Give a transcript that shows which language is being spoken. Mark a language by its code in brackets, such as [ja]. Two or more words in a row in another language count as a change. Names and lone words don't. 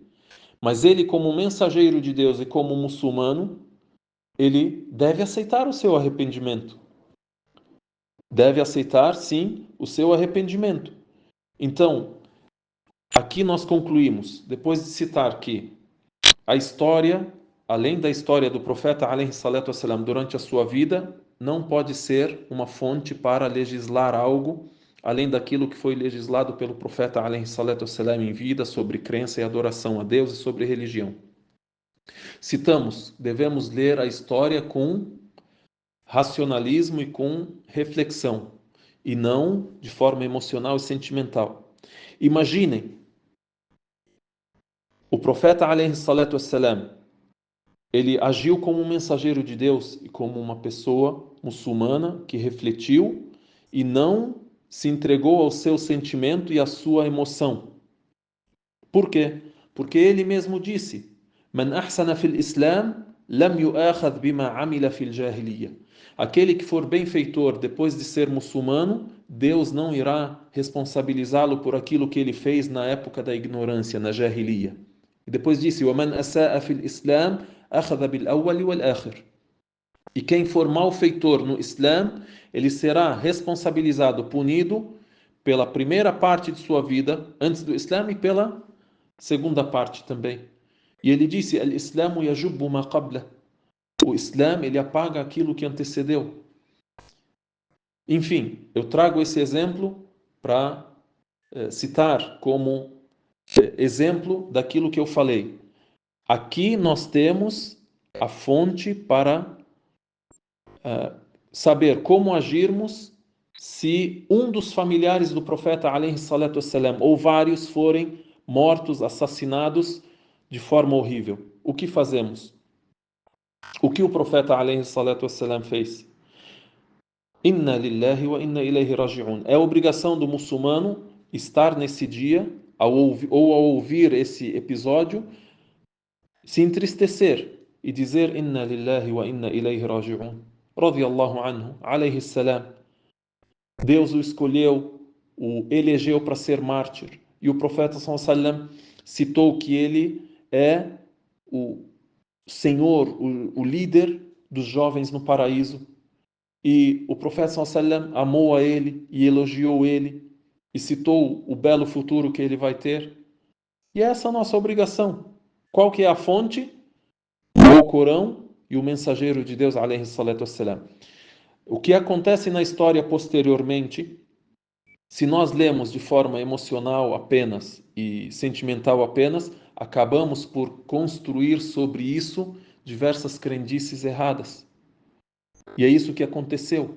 [pt] Mas ele, como mensageiro de Deus e como muçulmano, ele deve aceitar o seu arrependimento. Deve aceitar, sim, o seu arrependimento. Então, aqui nós concluímos, depois de citar que a história, além da história do profeta [ar] عليه الصلاة والسلام [pt] durante a sua vida, não pode ser uma fonte para legislar algo além daquilo que foi legislado pelo profeta [ar] عليه الصلاة والسلام [pt] em vida sobre crença e adoração a Deus e sobre religião. Citamos, devemos ler a história com racionalismo e com reflexão, e não de forma emocional e sentimental. Imaginem, o profeta [ar] عليه الصلاة والسلام, [pt] ele agiu como um mensageiro de Deus e como uma pessoa muçulmana que refletiu e não se entregou ao seu sentimento e à sua emoção. Por quê? Porque ele mesmo disse: [ar] "من أحسن في الإسلام لم يؤاخذ بما عمل في الجاهلية." [pt] Aquele que for benfeitor depois de ser muçulmano, Deus não irá responsabilizá-lo por aquilo que ele fez na época da ignorância, na jahiliyyah. E depois disse: [ar] "وَمَنْ أَسَاءَ فِي الْإِسْلَامِ أَخَذَ بِالْأَوَّلِ وَالْآخِرِ." [pt] E quem for malfeitor no Islã, ele será responsabilizado, punido pela primeira parte de sua vida antes do Islã e pela segunda parte também. E ele disse: [ar] "الإسلام يجب ما قبله." [pt] O Islã, ele apaga aquilo que antecedeu. Enfim, eu trago esse exemplo para citar como exemplo daquilo que eu falei. Aqui nós temos a fonte para saber como agirmos se um dos familiares do profeta [ar] عليه الصلاة والسلام, [pt] ou vários, forem mortos, assassinados de forma horrível. O que fazemos? O que o profeta [ar] عليه الصلاة والسلام [pt] fez? [ar] إنا لله وإنا إليه راجعون. [pt] É obrigação do muçulmano estar nesse dia, ao ouvir esse episódio, se entristecer e dizer: [ar] إنا لله وإنا إليه راجعون. رضي الله عنه، عليه السلام. [pt] Deus o escolheu, o elegeu para ser mártir. E o profeta [ar] صلى الله عليه وسلم [pt] citou que ele é o Senhor, o líder dos jovens no paraíso. E o profeta [ar] صلى الله عليه وسلم [pt] amou a ele e elogiou ele e citou o belo futuro que ele vai ter. E essa é a nossa obrigação. Qual que é a fonte? O Alcorão e o mensageiro de Deus, [ar] عليه الصلاة والسلام. [pt] O que acontece na história posteriormente, se nós lemos de forma emocional apenas e sentimental apenas, acabamos por construir sobre isso diversas crendices erradas. E é isso que aconteceu.